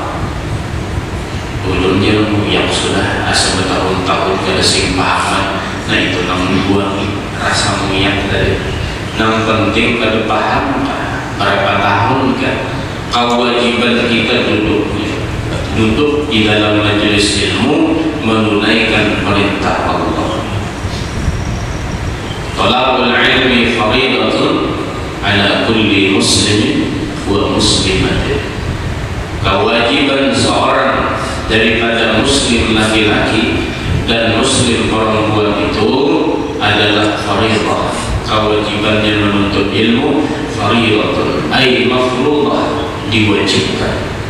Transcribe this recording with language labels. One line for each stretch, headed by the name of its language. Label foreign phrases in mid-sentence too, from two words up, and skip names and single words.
Banjar: Ulun ilmu yang sudah asa bertahun-tahun kada sing pahaman, nah itu nang buang rasamu yang tadi. Yang penting kada paham berapa tahun kan kewajiban kita duduk di dalam majelis ilmu menunaikan perintah Allah.
Arabic: طلب العلم فريضة على كل مسلم ومسلمة.
Banjar: Kewajiban seorang daripada muslim laki-laki dan muslim perempuan itu adalah faridah. Kewajibannya menuntut ilmu
Arabic: فريضة أي مفروضة,
Banjar: diwajibkan.